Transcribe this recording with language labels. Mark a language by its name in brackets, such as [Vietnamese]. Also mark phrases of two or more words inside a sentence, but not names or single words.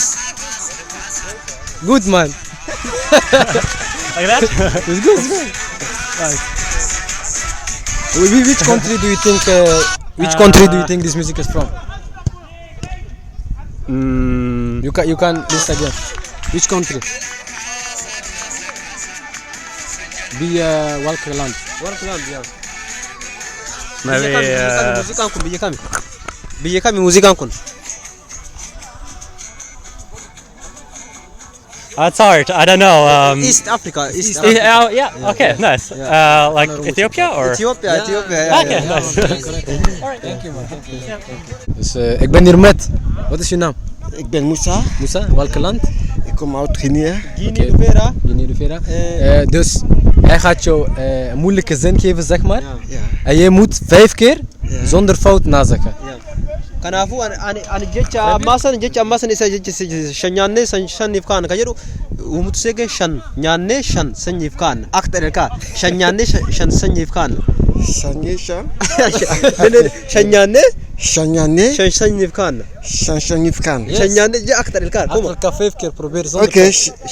[English] Good man. Like that? It's good. Nice. Which country do you think? Which country do you think this music is from? You can list again. Which country? [Dutch] Welke land? Ja. [English] Maybe [Oromo] Biyya kami muuziqaan kun? [English] it's hard. I don't know. East Africa. Yeah. Okay. Nice. Like Ethiopia or? Ethiopia. Okay. Nice. Thank you man. [Dutch] Dus ik ben hier met. Wat is je naam? Ik ben Moussa. Moussa. Welke land? Ik kom uit Guinea. Guinea-Vera. Guinea-Vera. Dus hij gaat jou een moeilijke zin geven, zeg maar. Ja. En jij moet 5 keer zonder fout nazeggen. [Oromo] Kanaafuu ani jecha ammasan isa jecha shan nyaannee shaniif kaan ka jedhu umutu seege shan nyaannee shan sanyiif kaan akka dhalka shan nyaannee shan sanyiif kaan shan nyaannee shan sanyiif kaan shan nyaannee je akka dhalka [Dutch] Achter elkaar 5 keer proberen zonder Oké. fout.